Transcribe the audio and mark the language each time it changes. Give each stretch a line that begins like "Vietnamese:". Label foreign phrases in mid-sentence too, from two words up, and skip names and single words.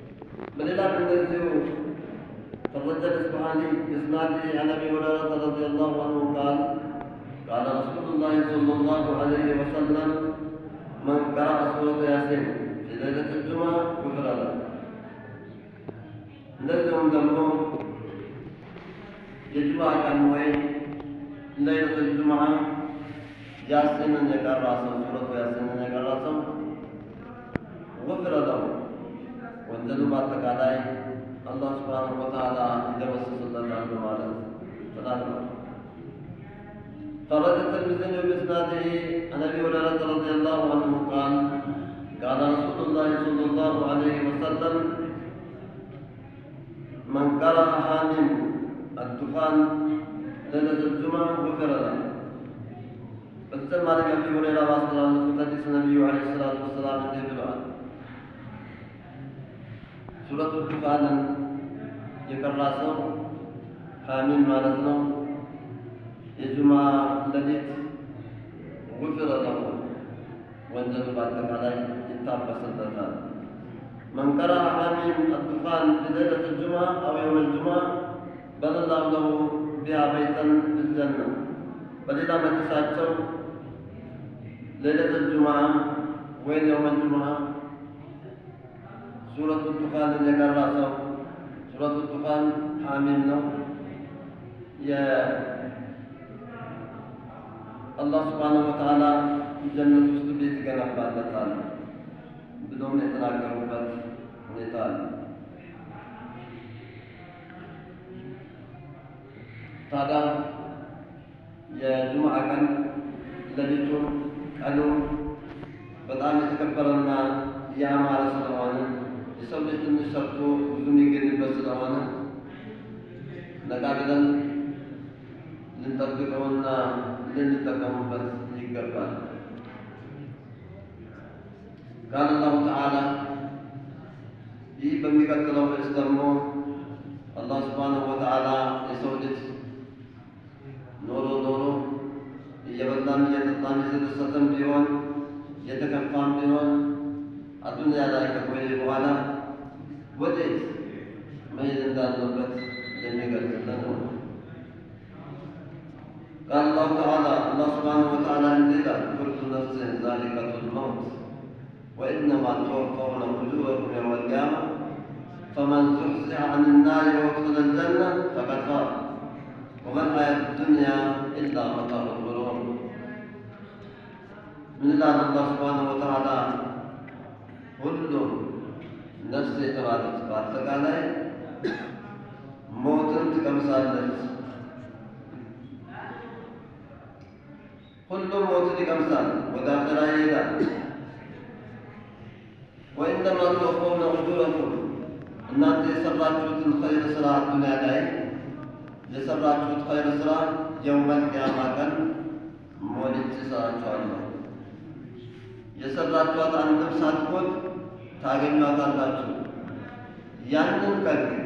Arabic: من إلى بالنزول فالرجل الإسماعيلي بإسناده عن أبي هريرة رضي الله عنه قال رسول الله صلى الله عليه وسلم: من قرأ سورة ياسين في ليلة الجمعة غفر له.
Amharic: እንደዚሁም ደግሞ የጁምዓ ቀን ወይም
Arabic: ليلة الجمعة
Amharic: ያሲንን የቀራ ሰው ሱረቱ ያሲንን የቀራ ሰው
Arabic: غفر له
Amharic: ወንጀሉ በአጠቃላይ አላህ
Arabic: سبحانه وتعالى
Amharic: ይደመስስለታል በማለት ተናግሯል።
Arabic: خرج الترمذي بإسناده عن أبي هريرة رضي الله عنه قال رسول الله صلى الله عليه وسلم: من قرأ حامim الدخان ليلة الجمعة غفر له.
Amharic: በተጨማሪ ከአቢ ሁረይራ ባስተላለፉት ሐዲስ ነቢዩ
Arabic: عليه الصلاة والسلام
Amharic: እንዲህ ብለዋል: ሱረቱ ዱኻንን የቀራ ሰው ሐሚም ማለት ነው የጁምዓ ሌሊት
Arabic: غفر له
Amharic: ወንጀሉ በአጠቃላይ ይታበስለታል።
Arabic: من قرأ حامim الدخان في ليلة الجمعة أو يوم الجمعة بنى الله له بها بيتا في الجنة. فلذا ما تساعدوا ليلة الجمعة وين يوم الجمعة سورة الدخان اللي قرأ سورة الدخان حامim ነው يا الله سبحانه وتعالى
Amharic: ጀነት ውስጥ ቤት ይገነባለታል ብሎም የተናገሩበት ሁኔታ አለ። ታዲያ የጁምዓ ቀን ሌሊቱን ቀኑን በጣም የተከበረና ያማረ ስለሆነ የሰው ልጅ ትንሽ ሰርቶ ብዙ የሚገኝበት ስለሆነ ነቃ ብለን ልንጠብቀውና ልንጠቀሙበት ይገባል።
Arabic: قال الله تعالى
Amharic: ይህ በሚቀጥለው ርዕስ ደግሞ አላህ
Arabic: سبحانه وتعالى
Amharic: የሰው ልጅ ኖሮ እየበላም እየጠጣም የተደሰተም ቢሆን የተከፋም ቢሆን አዱንያ ላይ ከቆየ በኋላ ወዴት መሄድ እንዳለበት የሚገልጽልን ነው።
Arabic: قال الله تعالى الله سبحانه وتعالى ይላል: كل نفس ذائقة الموت وإنما توفون أجوركم يوم القيامة فمن زحزح عن النار وادخل الجنة فقد فاز وما الحياة الدنيا إلا متاع الغرور. من الله سبحانه وتعالى كل نفس تبارك
Amharic: በአጠቃላይ ሞትን ትቀምሳለች። ሁሉም ሞትን ይቀምሳል፣ ወደ አኺራ ይሄዳል።
Arabic: وإنما توفون أجوركم
Amharic: እናንተ የሰራችሁትን ኸይር ስራ ዱንያ ላይ የሰራችሁት ኸይር ስራ
Arabic: يوم القيامة
Amharic: ቀን ሞልቼ እሰጣችኋለሁ። የሰራችኋት አንድም ሳትሞት ታገኟታላችሁ። ያንን ቀን